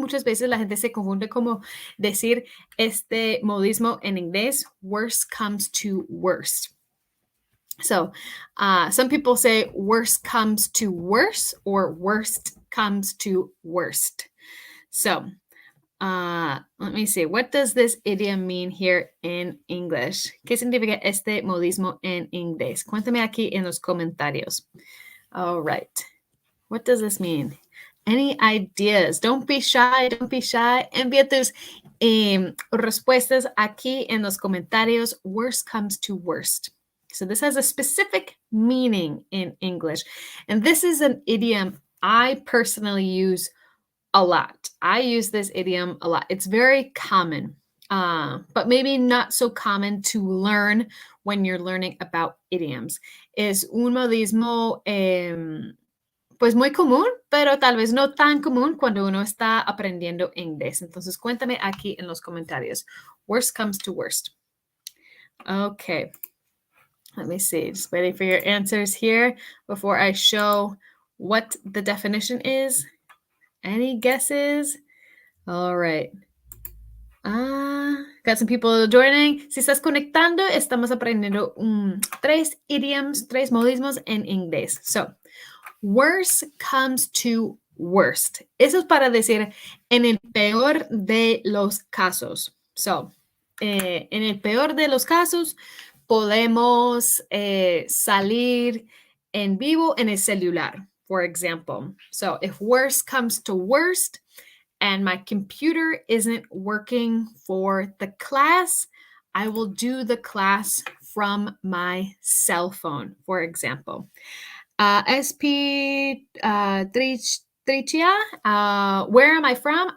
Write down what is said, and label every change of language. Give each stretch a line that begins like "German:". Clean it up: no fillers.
Spanish: Muchas veces la gente se confunde como decir este modismo en inglés.
English: Worst comes to worst. So some people say worst comes to worse or worst comes to worst. So let me see. What does this idiom mean here in English?
Spanish: ¿Qué significa este modismo en inglés? Cuéntame aquí en los comentarios.
English: All right. What does this mean? Any ideas? Don't be shy. Don't be shy.
Spanish: Envía tus respuestas aquí en los comentarios.
English: Worst comes to worst. So this has a specific meaning in English. And this is an idiom I personally use a lot. I use this idiom a lot. It's very common, but maybe not so common to learn when you're learning about idioms.
Spanish: Es un modismo pues muy común, pero tal vez no tan común cuando uno está aprendiendo inglés. Entonces cuéntame aquí en los comentarios.
English: Worst comes to worst. Okay. Let me see, just waiting for your answers here before I show what the definition is. Any guesses? All right. Got some people joining.
Spanish: Si estás conectando, estamos aprendiendo 3 idioms, 3 modismos en inglés.
English: So, worst comes to worst.
Spanish: Eso es para decir en el peor de los casos. So, en el peor de los casos, podemos salir en vivo en el celular,
English: for example. So if worst comes to worst and my computer isn't working for the class, I will do the class from my cell phone, for example. SP Tricia, where am I from?